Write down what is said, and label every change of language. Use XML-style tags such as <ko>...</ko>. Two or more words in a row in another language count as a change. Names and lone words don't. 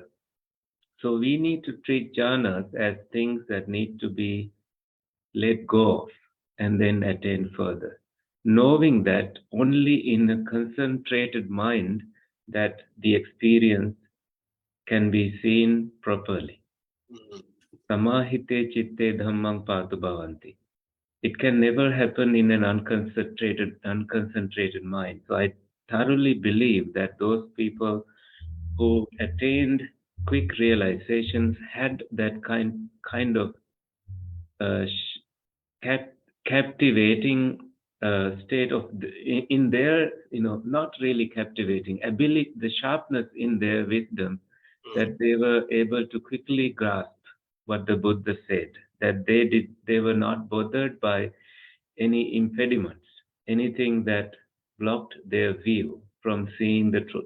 <en>So we need to treat jhanas as things that need to be let go of and then attain further, knowing that only in a concentrated mind that the experience can be seen properly.</en> <pi>Samahite chitte dhammang patu bhavanti.</pi> <en>It can never happen in an unconcentrated mind. So I thoroughly believe that those people who attained quick realizations had that kind of captivating state of in their, not really captivating ability, the sharpness in their wisdom, that they were able to quickly grasp what the Buddha said, that they were not bothered by any impediments, anything that blocked their view from seeing the truth.</en>